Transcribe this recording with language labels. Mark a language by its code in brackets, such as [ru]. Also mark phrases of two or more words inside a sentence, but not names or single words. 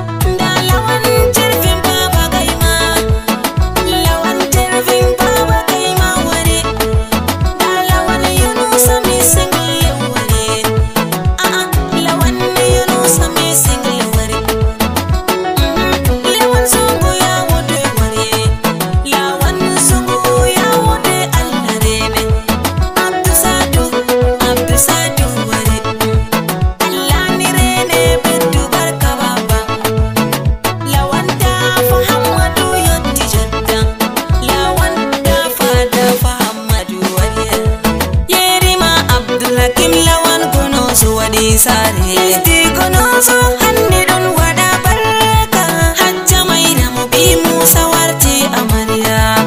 [ff] Nda Lawan Jirfi Baba Gaima. Lawan Jirfi Baba Gaima wari. Nda Lawan Yunusa mi single wari. A'a, Lawan Yunusa mi single wari. Mm, Lawan Zungu [ha] ya wuce [ff] wari. Lawan Zungu [ha] ya wuce [ff] Allah rene. Abdu Sadu, Abdu Sadu wari. Allah ni rene beddu barka baba. Lawan Dafa Hamadu yotti jodda. Lawan Dafa, Dafa Hamadu wari. Yerima Abdulhakim Lawan kono so waɗi sare. Esti kono so hande ɗon waɗa barka. Hajja Mairamu bi Musa warti amarya.